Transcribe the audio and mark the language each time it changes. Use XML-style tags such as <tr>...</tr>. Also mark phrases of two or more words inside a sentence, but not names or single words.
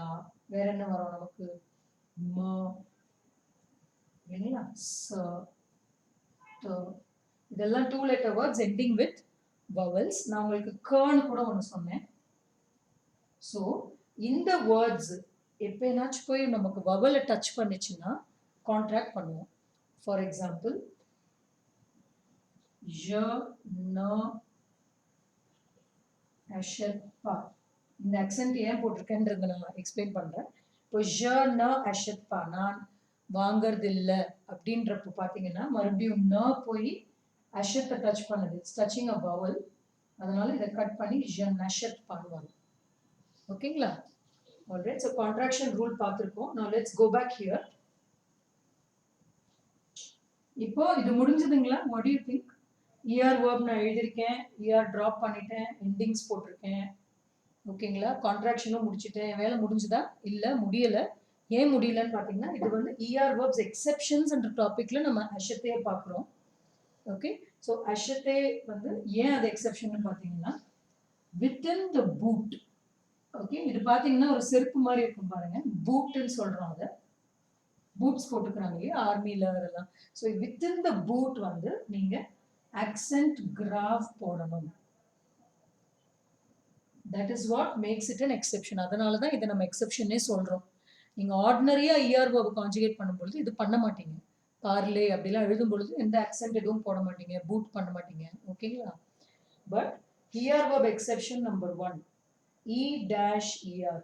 <ta>வேற என்ன வரும் நமக்கு? ம, இல்லைங்களா, ச, த. இதெல்லாம் 2</ta> <en>letter words ending with vowels.</en> <ta>நான் உங்களுக்கு கர்ன் கூட ஒன்று சொன்னேன். ஸோ இந்த வேர்ட்ஸ் எப்பனாச்சும் போய் நமக்கு வவலை டச் பண்ணிச்சுன்னா கான்ட்ராக்ட் பண்ணுவோம்.</ta> <en>for example,</en> <fr>je, ne, achète pas.</fr> <ta>இந்த அக்சென்ட் ஏன் போட்டிருக்கேன்றதை நான் எக்ஸ்பிளைன் பண்றேன். இப்போ</ta> <fr>je, ne, achète pas,</fr> <ta>நான் வாங்கறது இல்லை அப்படின்றப்ப பார்த்தீங்கன்னா மறுபடியும் ந போய் அஷத்தை டச் பண்ணுது,</ta> <en>it's touching a vowel.</en> <ta>அதனால இதை கட் பண்ணி</ta> <fr>je n'achète pas</fr> <ta>வரும். ஓகேங்களா?</ta> <en>alright,</en> <ta>ஸோ கான்ட்ராக்ஷன் ரூல் பார்த்துருக்கோம்.</ta> <en>now let's go back here.</en> <ta>இப்போ இது முடிஞ்சதுங்களா?</ta> <en>what do you think?</en> <ta>er verb நான் எழுதியிருக்கேன், er ட்ராப் பண்ணிட்டேன், எண்டிங்ஸ் போட்டிருக்கேன். ஓகேங்களா? கான்ட்ராக்ஷனும் முடிச்சிட்டேன். வேலை முடிஞ்சுதா? இல்ல முடியல. ஏன் முடியலன்னு பார்த்தீங்கன்னா இது வந்து</ta> <en>er verbs exceptions</en> <ta>என்ற டாபிக்ல நம்ம அஷத்தையே பார்க்குறோம். ஓகே, ஸோ அஷத்தே வந்து ஏன் அது எக்ஸெப்ஷன் பார்த்தீங்கன்னா</ta> <en>within the boot.</en> <ta>ஓகே, இது பார்த்தீங்கன்னா ஒரு செருப்பு மாதிரி இருக்கும் பாருங்க, பூட்னு சொல்றோம். அதை பூட்ஸ் போட்டுக்கிறாங்க இல்லையா ஆர்மியில் அதெல்லாம். ஸோ</ta> <en>within the boot</en> <ta>வந்து நீங்க அக்சென்ட் கிராஃப் போடணும்.</ta> <en>that is what makes it an exception.</en> <ta>அதனால தான் இதை நம்ம எக்ஸெப்ஷனே சொல்றோம். நீங்க ஆர்டினரியா இஆர் வேர்ப் கான்ஜுகேட் பண்ணும்பொழுது இது பண்ண மாட்டீங்க. பார்லே அப்படிலாம் எழுதும் பொழுது எந்த அக்சென்ட் எதுவும் போட மாட்டீங்க, பூட் பண்ண மாட்டீங்க. ஓகேங்களா? பட்</ta> <en>ER verb exception number</en> <ta>1 E-ER.</ta>